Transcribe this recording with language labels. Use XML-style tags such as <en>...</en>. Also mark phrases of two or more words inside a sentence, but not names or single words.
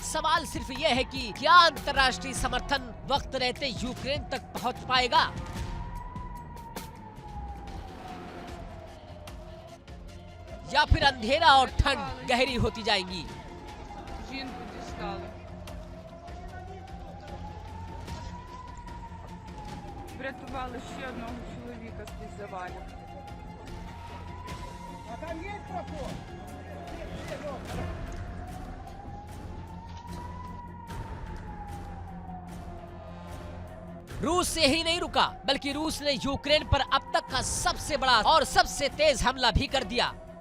<hi>सवाल सिर्फ यह है कि क्या अंतर्राष्ट्रीय समर्थन वक्त रहते यूक्रेन तक पहुंच पाएगा? या फिर अंधेरा और ठंड गहरी होती जाएगी?</hi> <uk>Врятували ще одного чоловіка з-під завалів.</uk> <hi>रूस से ही नहीं रुका, बल्कि रूस ने यूक्रेन पर अब तक का सबसे बड़ा और सबसे तेज हमला भी कर दिया।</hi>